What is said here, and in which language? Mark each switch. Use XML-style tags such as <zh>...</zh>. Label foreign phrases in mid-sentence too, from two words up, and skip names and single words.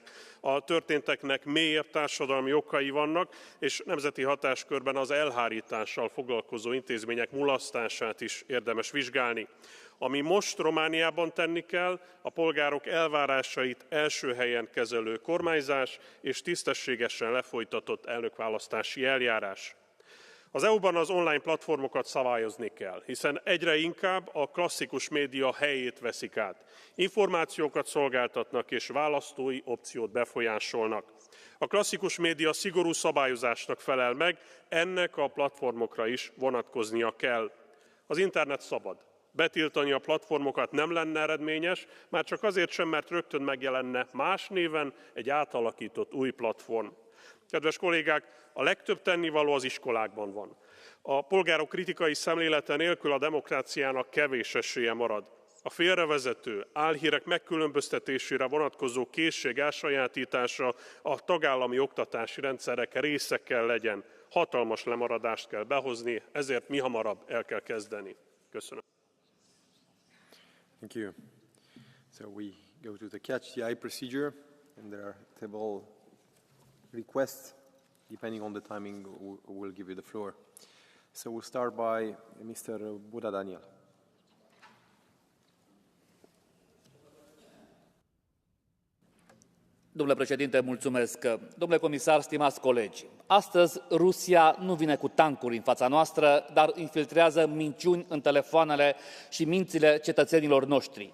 <hu>A történteknek mélyebb társadalmi okai vannak, és nemzeti hatáskörben az elhárítással foglalkozó intézmények mulasztását is érdemes vizsgálni. Ami most Romániában tenni kell, a polgárok elvárásait első helyen kezelő kormányzás és tisztességesen lefolytatott elnökválasztási eljárás. Az EU-ban az online platformokat szabályozni kell, hiszen egyre inkább a klasszikus média helyét veszik át. Információkat szolgáltatnak és választói opciót befolyásolnak. A klasszikus média szigorú szabályozásnak felel meg, ennek a platformokra is vonatkoznia kell. Az internet szabad. Betiltani a platformokat nem lenne eredményes, már csak azért sem, mert rögtön megjelenne más néven egy átalakított új platform. Kedves kollégák, a legtöbb tennivaló az iskolákban van. A polgárok kritikai szemlélete nélkül a demokráciának kevés esélye marad. A félrevezető, álhírek megkülönböztetésére vonatkozó készség elsajátítása a tagállami oktatási rendszerek része kell legyen. Hatalmas lemaradást kell behozni, ezért mihamarabb el kell kezdeni. Köszönöm.</hu> <en>Thank you. So we go to the catch the eye procedure, and there are several requests. Depending on the timing, we'll give you the floor. So we'll start by Mr. Buda Daniel.</en> <ro>Domnule președinte, mulțumesc. Domnule comisar, stimați colegi, astăzi Rusia nu vine cu tancuri în fața noastră, dar infiltrează minciuni în telefoanele și mințile cetățenilor noștri.</ro>